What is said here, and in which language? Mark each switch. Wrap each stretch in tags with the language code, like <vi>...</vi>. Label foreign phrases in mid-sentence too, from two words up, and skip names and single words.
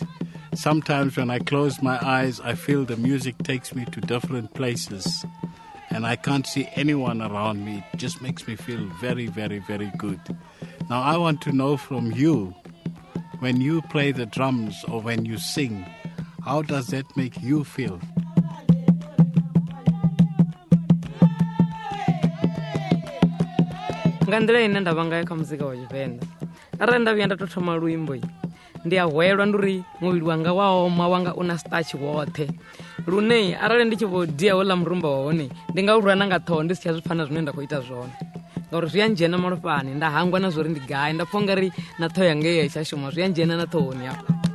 <en>Sometimes when I close my eyes, I feel the music takes me to different places. And I can't see anyone around me. It just makes me feel very, very, very good. Now I want to know from you, when you play the drums or when you sing, how does that make you feel?</en> <ve>Nga nḓila ine nda vha ngayo kha muzika wa Tshivenḓa, arali nda vhuya nda tou thoma luimbo, ndi a hwelwa ndi uri muvhili wanga wa oma, wanga u na starch woṱhe, lune arali ndi tshi vho dia houḽa murumba wa hone ndi nga u rwa na nga ṱhoho ndi si tsha zwi pfha na zwine nda khou ita zwone, ngauri zwi a ndzhena malofhani, nda hangwa na zwori ndi gai, nda pfha ungari na ṱhoho yanga ya tsha shuma, zwi a ndzhena na ṱhohoni hafha.</ve>